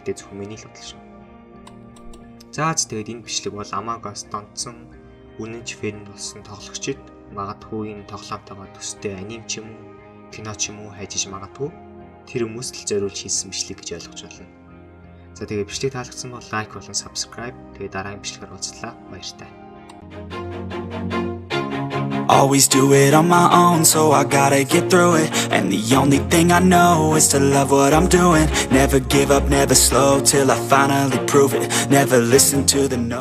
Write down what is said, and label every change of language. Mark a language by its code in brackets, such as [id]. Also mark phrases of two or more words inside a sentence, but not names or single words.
[mn] Гэтэ зөвхөн миний л бодол шүү. Тэгээд энэ бичлэг бол Among Us донцсон үнэнч фэн болсон тоглогчид магадгүй энэ тоглоомтойгоо төстэй аним ч юм уу, кино ч юм уу хайжиж магадгүй тэр хүмүүст л зориулж хийсэн бичлэг гэж ойлгож байна. За тэгээд бичлэг таалагдсан бол лайк болон subscribe. Тэгээд дараагийн бичлэгээр уулзлаа. Баяртай. [en] Always do it on my own, so I gotta get through it. And the only thing I know is to love what I'm doing. Never give up, never slow, till I finally prove it. Never listen to the no.